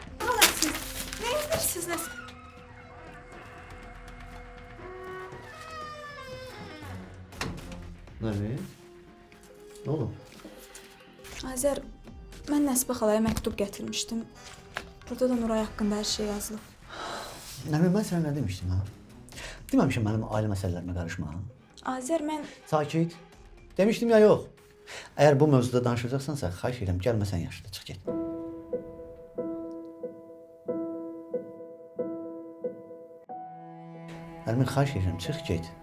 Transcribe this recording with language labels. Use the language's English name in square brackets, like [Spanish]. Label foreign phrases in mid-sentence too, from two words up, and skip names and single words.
[Azerbaijani] Xala, siz nə edirsiniz Nesbə? [Turkish] Nereye? Ne oldu? [Azerbaijani] Azər, mən Nesbə xalaya məktub gətirmişdim. Burada da Nuray haqqında hər şey yazılıb. [Turkish] Nermin, ben sana ne demiştim ha? Dememişim benim aile meselelerime karışma ha? [Azerbaijani] Azər, mən... [Turkish] Sakit. Demiştim ya yok. Eğer bu mevzuda danışacaksansa xahiş ederim gelmesen yaşlı çık git. Nermin, xahiş ederim çık git.